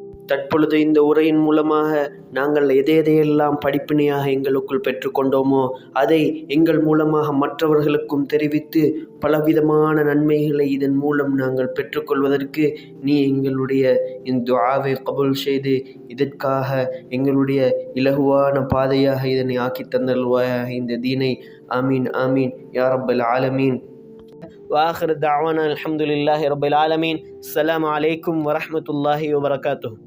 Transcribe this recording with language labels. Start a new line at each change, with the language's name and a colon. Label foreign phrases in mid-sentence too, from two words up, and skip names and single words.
Tamil: தற்பொழுது இந்த உரையின் மூலமாக நாங்கள் எதையெல்லாம் படிப்பினையாக எங்களுக்குள் பெற்றுக்கொண்டோமோ அதை எங்கள் மூலமாக மற்றவர்களுக்கும் தெரிவித்து பலவிதமான நன்மைகளை இதன் மூலம் நாங்கள் பெற்றுக்கொள்வதற்கு நீ எங்களுடைய இந்த துஆவை கபூல் செய்து இதற்காக எங்களுடைய இலகுவான பாதையாக இதனை ஆக்கி தந்தல்வாயாக இந்த தீனை.
Arabic: آمين آمين يا رب العالمين. وآخر دعوانا الحمد لله رب العالمين. السلام عليكم ورحمة الله وبركاته.